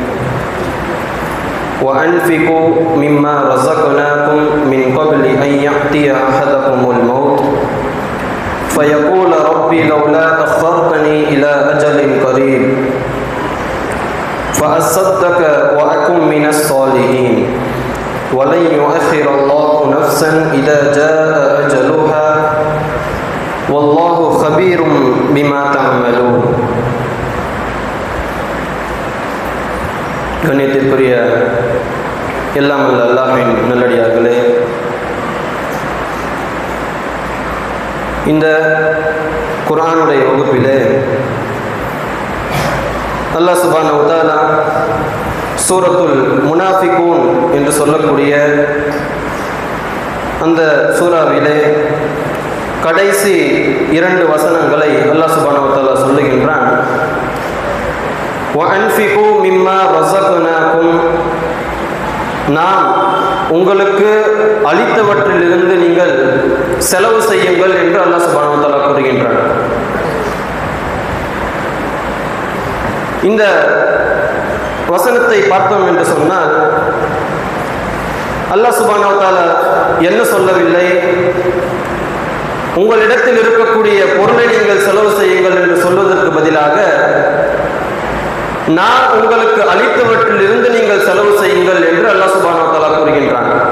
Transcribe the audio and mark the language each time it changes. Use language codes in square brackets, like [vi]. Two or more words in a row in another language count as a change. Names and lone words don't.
[ar] وأنفقوا مما رزقناكم من قبل أن يأتي أحدكم الموت فيقول ربي لولا أخرتني إلى أجل قريب فأصدق وأكن من الصالحين ولن يؤخر الله نفسا إذا جاء أجلها والله خبير بما تعملون. [ta] கண்ணியத்திற்குரிய எல்லாம் வல்ல அல்லாஹ்வின் நல்லடியார்களே, இந்த குர்ஆனுடைய வகுப்பிலே [ar] الله سبحانه وتعالى [ta] சூரத்துல் முனாஃபிகூன் என்று சொல்லக்கூடிய அந்த சூராவிலே கடைசி 2 வசனங்களை [ar] الله سبحانه وتعالى [ta] சொல்லுகின்றான். [ar] وَأَنْفِقُوا مِمَّا رَزَقْنَاكُمْ, [ta] நாம் உங்களுக்கு அளித்தவற்றிலிருந்து நீங்கள் செலவு செய்யுங்கள் என்று [ar] الله سبحانه وتعالى [ta] கூறுகின்றார். இந்த வசனத்தை பார்த்தோம் என்று சொன்னால் [ar] الله سبحانه وتعالى [ta] என்ன சொல்லவில்லை, உங்களிடத்தில் இருக்கக்கூடிய பொருளை நீங்கள் செலவு செய்யுங்கள் என்று சொல்வதற்கு பதிலாக நான் உங்களுக்கு அளித்தவற்றிலிருந்து நீங்கள் செலவு செய்யுங்கள் என்று [ar] الله سبحانه وتعالى [ta] கூறுகின்றான்.